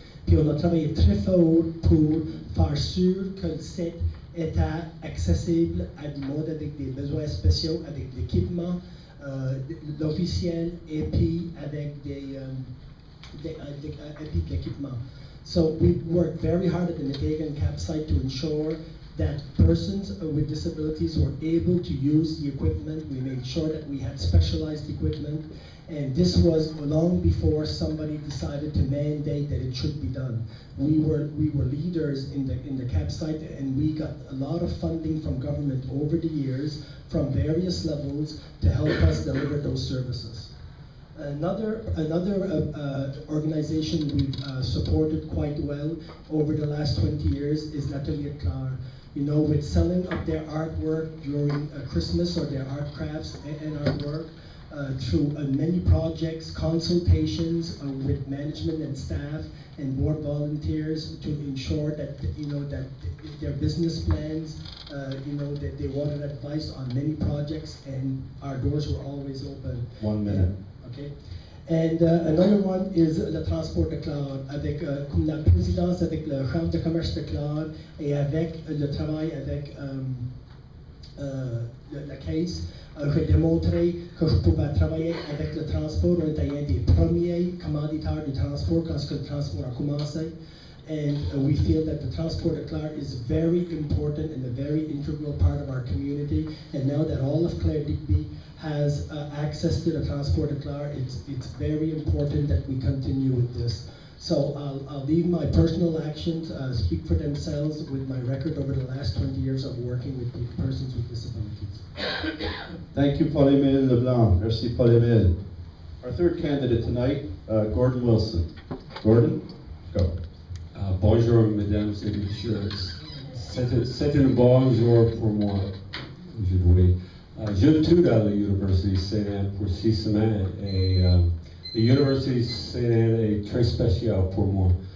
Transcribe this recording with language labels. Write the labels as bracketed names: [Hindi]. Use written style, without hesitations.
[French] Puis on a travaillé très fort pour faire sûr que le site était accessible à du monde avec des besoins spéciaux, avec l'équipement, l'officiel, et puis avec et puis de l'équipement. [English] So we worked very hard at the Medegan Capsite to ensure that persons with disabilities were able to use the equipment. We made sure that we had specialized equipment, and this was long before somebody decided to mandate that it should be done. We were leaders in the Capsite, and we got a lot of funding from government over the years from various levels to help us deliver those services. Another organization we've supported quite well over the last 20 years is L'Atelier de Clare. You know, with selling of their artwork during Christmas, or their art crafts and artwork, through many projects, consultations with management and staff and board volunteers to ensure that, you know, that their business plans, you know, that they wanted advice on many projects, and our doors were always open. 1 minute. Okay. And another one is [French] le transport de Clare, avec comme la présidence avec le Chambre de commerce de Clare et avec le travail avec la caisse. J'ai démontré que je pouvais travailler avec le transport. On était un des premiers commanditaires du transport quand le transport a commencé. [English] And we feel that the Transport de Clare is very important and a very integral part of our community. And now that all of Clare Digby has access to the Transport de Clare, it's very important that we continue with this. So I'll leave my personal actions speak for themselves with my record over the last 20 years of working with persons with disabilities. Thank you, Paul-Émile Leblanc. [French] Merci, Paul-Émile. [English] Our third candidate tonight, Gordon Wilson. Gordon, go. [French] Bonjour, mesdames et messieurs. C'est un bon jour pour moi aujourd'hui. J'étudie à l'Université Sainte-Anne pour 6 semaines et l'Université Sainte-Anne est très spéciale pour moi.